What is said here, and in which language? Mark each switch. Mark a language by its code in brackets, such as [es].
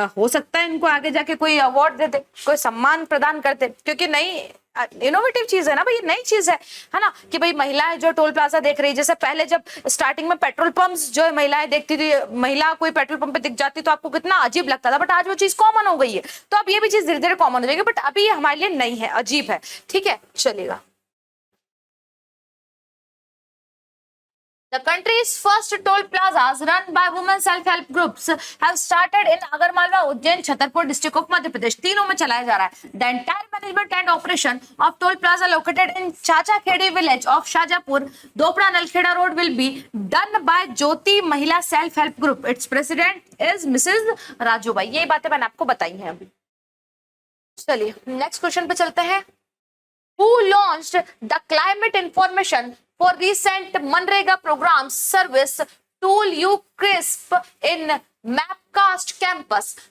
[hi] हो सकता है इनको आगे जाके कोई अवार्ड दे दे, कोई सम्मान प्रदान करते, क्योंकि नई इनोवेटिव चीज है ना भाई, ये नई चीज है ना, कि भाई महिलाएं जो टोल प्लाजा देख रही है। जैसे पहले जब स्टार्टिंग में पेट्रोल पंप्स जो है महिलाएं देखती थी, महिला कोई पेट्रोल पंप पे दिख जाती तो आपको कितना अजीब लगता था, बट आज वो चीज कॉमन हो गई है। तो अब ये भी चीज धीरे धीरे कॉमन हो जाएगी, बट अभी ये हमारे लिए नई है, अजीब है। ठीक है, चलेगा। [en] The country's first toll plazas run by women self-help groups have started in Agarmalwa, Ujjain, Chhatarpur district of Madhya Pradesh. [hi] तीनों में चलाया जा रहा है. [en] The entire management and operation of toll plaza located in Chacha Khedi village of Shajapur, Dopra Nalkheda road will be done by Jyoti Mahila Self-Help Group. Its president is Mrs. Raju Bai. [hi] ये बातें मैंने आपको बताई हैं अभी. चलिए next question पे चलते हैं. [en] Who launched the climate information for recent Manrega program service tool UCRISP in Mapcast campus?